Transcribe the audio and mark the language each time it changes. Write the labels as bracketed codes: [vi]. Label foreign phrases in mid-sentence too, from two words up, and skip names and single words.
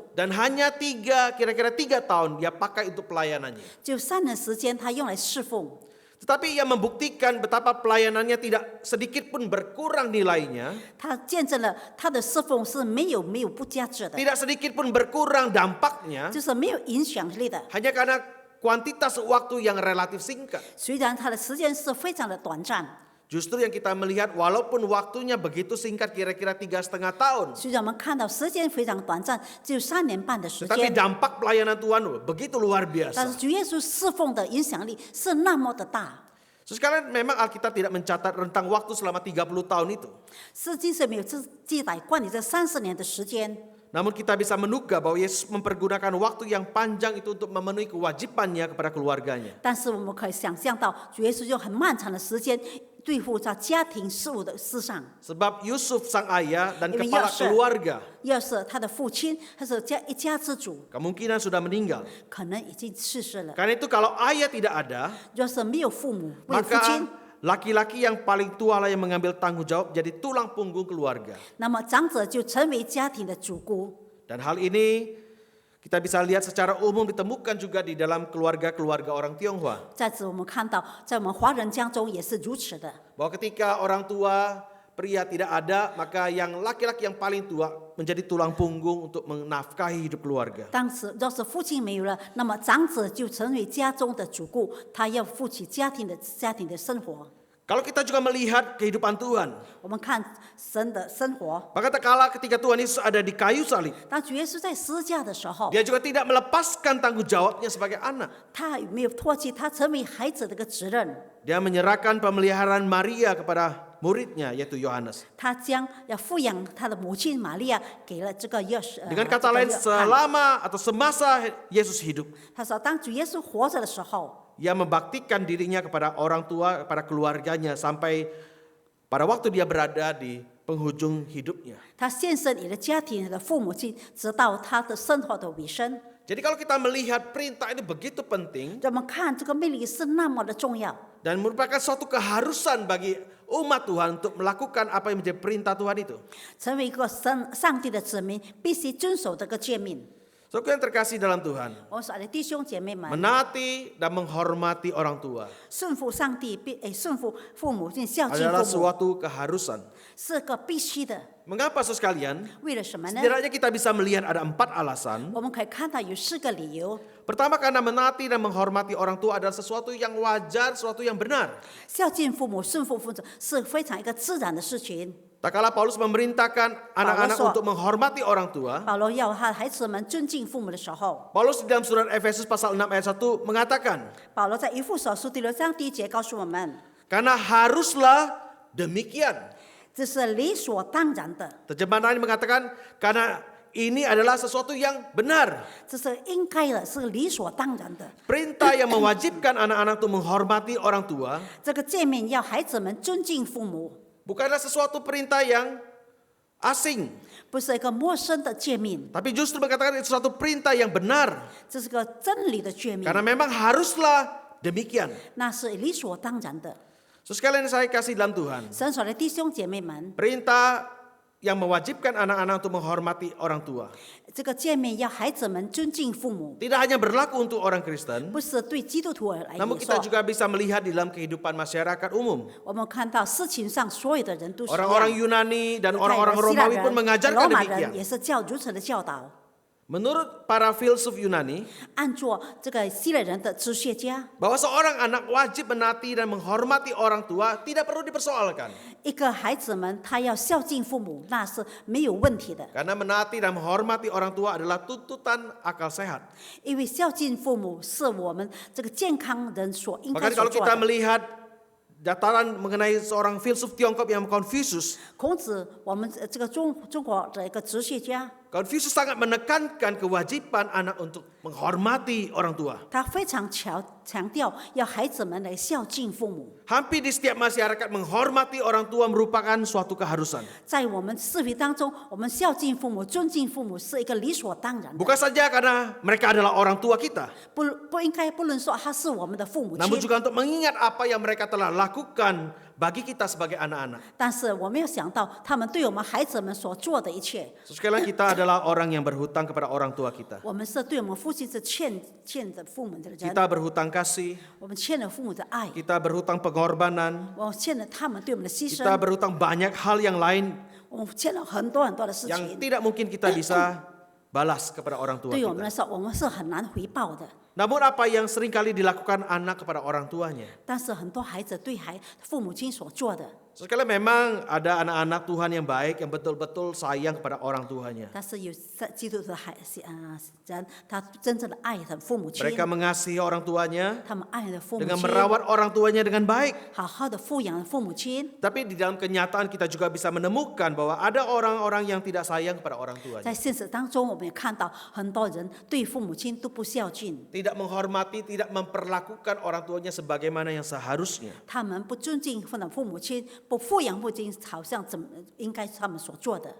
[id] Dan hanya kira-kira 3 tahun dia pakai untuk pelayanannya. [zh] 就3年时间他用来侍奉。 [id] Tetapi ia membuktikan betapa pelayanannya tidak sedikit pun berkurang nilainya. [zh] 他见证了他的侍奉是没有不价值的， [id] Tidak sedikit pun berkurang dampaknya. [zh] 就是没有影响力的。 [id] Hanya karena kuantitas waktu yang relatif singkat. [zh] 虽然他的时间是非常的短暂， [id] Justru yang kita melihat walaupun waktunya begitu singkat kira-kira 3,5 tahun. [zh] 虽然我们看到时间非常短暂，只有3年半的时 [id] Tetapi [zh] 间， [id] dampak pelayanan Tuhan begitu luar [zh] 但是 [id] biasa. [zh] 主耶稣侍奉的影响力是那么的大。 [id] Sekarang memang Alkitab tidak mencatat rentang waktu selama 30 tahun itu. [zh] 圣经是没有记载关于这30年的时间， [id] Namun kita bisa menduga bahwa Yesus mempergunakan waktu yang panjang itu untuk memenuhi kewajibannya kepada keluarganya. [zh] 但是我们可以想象到，主耶稣用很漫长的时间对付在家庭事务的事上。 [id] Sebab Yusuf sang ayah dan Ini kepala Yosef. keluarga [zh] 要是他的父亲还是一家之主， [id] kemungkinan sudah meninggal. [zh] 可能已经逝世了。 [id] Karena itu kalau ayah tidak ada, [zh] 要是没有父母，没有父亲 [id] maka，laki-laki yang paling tua lah yang mengambil tanggung jawab jadi tulang punggung keluarga. [zh] 那么长者就成为家庭的主顾。 [id] Dan hal ini kita bisa lihat secara umum ditemukan juga di dalam keluarga-keluarga orang Tionghoa. [zh] 在此我们看到，在我们华人家中也是如此的。 [id] Bahwa ketika orang tua pria tidak ada, maka yang laki-laki yang paling tua menjadi tulang punggung untuk menafkahi hidup keluarga. [zh] 当时要是父亲没有了，那么长者就成为家中的主顾，他要负起家庭的生活。 [id] Kalau kita juga melihat kehidupan Tuhan, [zh] 我们看神的生活， [id] maka tak kala ketika Tuhan Yesus ada di kayu salib, [zh] 当主耶稣在十字架的时候， [id] dia juga tidak melepaskan tanggung jawabnya sebagai anak. [zh] 他没有唾弃他成为孩子的一个责任， [id] Dia menyerahkan pemeliharaan Maria kepada muridnya yaitu Yohanes. [zh] 他将要抚养他的母亲玛利亚给了这个 [id] Dengan kata lain, [zh] 约翰。 [id] selama atau semasa Yesus hidup, [zh] 他说，当主耶稣活着的时候， [id] ia membaktikan dirinya kepada orang tua, kepada keluarganya sampai pada waktu dia berada di penghujung hidupnya. [zh] 他献身你的家庭、你的父母亲，直到他的生活的尾声。 [id] Jadi kalau kita melihat perintah ini begitu penting [zh] 我们看这个命令是那么的重要， [id] dan merupakan suatu keharusan bagi umat Tuhan untuk melakukan apa yang menjadi perintah Tuhan itu. [zh] 成为一个上帝的子民，必须遵守这个诫命。 [id] Saudara yang terkasih dalam Tuhan, [zh] 我们所爱的弟兄姐妹们， [id] menaati dan menghormati orang tua [zh] 顺服上帝，顺服父母亲，孝敬 [id] adalah [zh] 父母， [id] suatu keharusan. [zh] 是个必须的。 [id] Mengapa saudara sekalian? [zh] 为了什么呢？ [id] Setidaknya kita bisa melihat ada 4 alasan. [zh] 我们可以看到有4个理由。 [id] Pertama, karena menaati dan menghormati orang tua adalah sesuatu yang wajar, sesuatu yang benar. [zh] 孝敬父母、顺服父母是非常一个自然的事情。 [id] Tak kala Paulus memerintahkan anak-anak untuk menghormati orang tua, [zh] 保罗要他的孩子们尊敬父母的时候， [id] Paulus di dalam surat Efesus pasal 6 ayat 1 mengatakan, [zh] 保罗在以弗所书第6章第1节告诉我们， [id] karena haruslah demikian. [zh] 这是理所当然的， [id] Terjemahan lain mengatakan, karena ini adalah sesuatu yang benar. [zh] 这是应该的，是理所当然的。 [id] Perintah yang mewajibkan anak-anak untuk menghormati orang tua [zh] 这个诫命要孩子们尊敬父母， [id] bukanlah sesuatu perintah yang asing, [zh] 不是一个陌生的诫命， [id] tapi justru mengatakan itu suatu perintah yang benar. [zh] 这是个真理的诫命， [id] Karena memang haruslah demikian. [zh] 那是理所当然的。 [id] So, sekalian yang saya kasih dalam Tuhan, [zh] 神所的弟兄姐妹们， [id] perintah yang mewajibkan anak-anak untuk menghormati orang tua [zh] 这个诫命要孩子们尊敬父母， [id] tidak hanya berlaku untuk orang Kristen, [zh] 不是对基督徒来 [id] namun kita [zh] 说。 [id] juga bisa melihat di dalam kehidupan masyarakat umum. [zh] 我们看到事情上所有的人都是一样 [id] Orang-orang Yunani dan [zh] 犹太人 [id] orang-orang [zh] 希腊 [id] Romawi [zh] 人 [id] pun mengajarkan [zh] 罗马 [id] demikian. [zh] 人也是如此的教导。 [id] Menurut para filsuf Yunani, [zh] 按照这个希腊人的哲学家， [id] bahwa seorang anak wajib menaati dan menghormati orang tua tidak perlu dipersoalkan. [zh] 一个孩子们他要孝敬父母，那是没有问题的， [id] Karena menaati dan menghormati orang tua adalah tuntutan akal sehat. [zh] 因为孝敬父母是我们这个健康人所应该 [id] Bahkan [zh] 所 [id] kalau [zh] 做 [id] kita [zh] 的。 [id] melihat dataran mengenai seorang filsuf Tiongkok yang Confucius, [zh] 孔子，我们这个中国的一个哲学家， [id] Confucius sangat menekankan kewajiban anak untuk menghormati orang tua. [zh] 他非常强调要孩子们来孝敬父母。 [id] Hampir di setiap masyarakat menghormati orang tua merupakan suatu keharusan. [zh] 在我们社会当中，我们孝敬父母、尊敬父母是一个理所当然的， [id] Bukan saja karena mereka adalah orang tua kita, [zh] 不应该不能说他是我们的父母 [id] namun [zh] 亲， [id] juga untuk mengingat apa yang mereka telah lakukan bagi kita sebagai anak-anak. [zh] 但是我们要想到他们对我们孩子们所做的一切， [id] Sekali lagi kita adalah orang yang berhutang kepada orang tua kita. [zh] 我们是对我们父亲是欠着父母的人， [id] Kita berhutang kasih, [zh] 我们欠了父母的爱， [id] kita berhutang pengorbanan, [zh] 我们欠了他们对我们的牺 [id] kita [zh] 牲， [id] berhutang banyak hal yang lain [zh] 我们欠了很多的事 [id] yang [zh] 情， [id] tidak mungkin kita bisa balas kepada orang tua [zh] 对我们 [id] kita. [zh] 来说，我们是很难回报的。 [id] Namun apa yang seringkali dilakukan anak kepada orang tuanya? [zh] 但是很多孩子对父母亲所做的， [id] Sekali memang ada anak-anak Tuhan yang baik yang betul-betul sayang kepada orang tuanya. [zh] 但是有基督徒的人，他真正的爱他的父母亲， [id] Mereka mengasihi orang tuanya [zh] 他们爱的父母 [id] dengan [zh] 亲， [id] merawat orang tuanya dengan baik. [zh] 好好的抚养父母亲。 [id] Tapi di dalam kenyataan kita juga bisa menemukan bahwa ada orang-orang yang tidak sayang kepada orang [zh] 在 [id] tuanya. [zh] 现实当中，我们也看到很多人对父母亲都不孝敬， [id] Tidak menghormati, tidak memperlakukan orang tuanya sebagaimana yang seharusnya. [zh] 他们不尊敬父母亲，不抚养父母亲，好像应该他们所做的。